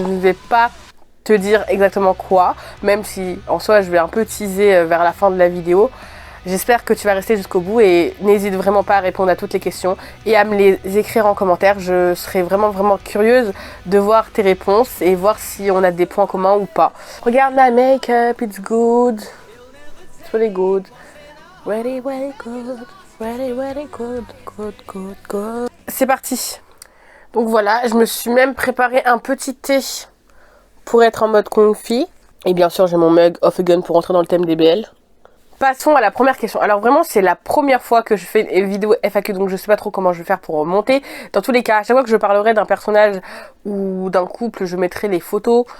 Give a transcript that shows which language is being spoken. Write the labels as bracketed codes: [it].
[fr] Je ne vais pas te dire exactement quoi, même si en soi je vais un peu teaser vers la fin de la vidéo. J'espère que tu vas rester jusqu'au bout et n'hésite vraiment pas à répondre à toutes les questions et à me les écrire en commentaire. Je serai vraiment curieuse de voir tes réponses et voir si on a des points communs ou pas. Regarde la make-up, [en] it's good, it's really good. Ready, ready, good. Ready, ready, good, good, good, good. [fr] C'est parti. Donc voilà, je me suis même préparé un petit thé pour être en mode comfy. Et bien sûr, j'ai mon mug Off Again pour entrer dans le thème des BL. Passons à la première question. Alors vraiment, c'est la première fois que je fais une vidéo FAQ, donc je sais pas trop comment je vais faire pour monter. Dans tous les cas, à chaque fois que je parlerai d'un personnage ou d'un couple, je mettrai les photos.